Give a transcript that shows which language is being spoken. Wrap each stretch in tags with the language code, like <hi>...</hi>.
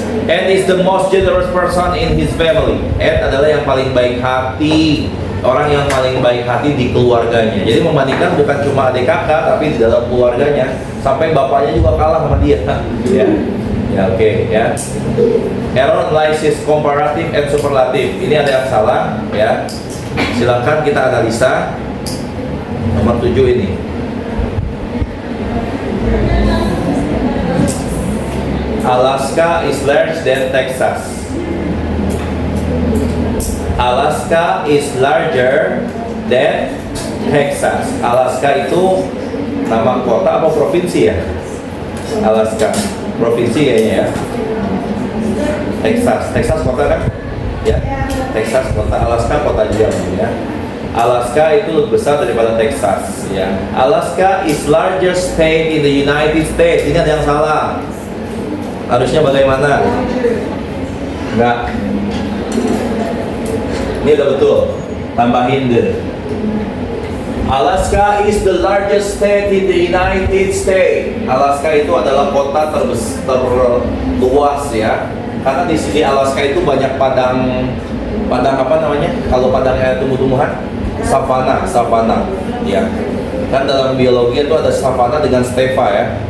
<en>And is the most generous person in his family.</en> <id>And adalah yang paling baik hati, orang yang paling baik hati di keluarganya. Jadi membandingkan bukan cuma adik kakak, tapi di dalam keluarganya. Sampai bapaknya juga kalah sama dia. Ya. Ya, oke, ya.</id> <en>Error analysis comparative and superlative.</en> <id>Ini ada yang salah, ya. Silakan kita analisa. Nomor 7 ini.</id> <en>Alaska is larger than Texas. Alaska is larger than Texas.</en> <id>Alaska itu nama kota apa provinsi ya? Alaska. Provinsi kayaknya ya. Texas kota kan? Ya. Texas kota, Alaska kota juga ya. Alaska itu lebih besar daripada Texas ya.</id> <en>Alaska is largest state in the United States.</en> <id>Ini ada yang salah. Harusnya bagaimana? Enggak. Ini udah betul. Tambahin deh.</id> <en>Alaska is the largest state in the United States.</en> <id>Alaska itu adalah kota terluas ya. Karena di sini Alaska itu banyak padang apa namanya? Kalau padangnya tumbuh-tumbuhan, savana, ya. Kan dalam biologi itu ada savana dengan stepa ya.</id>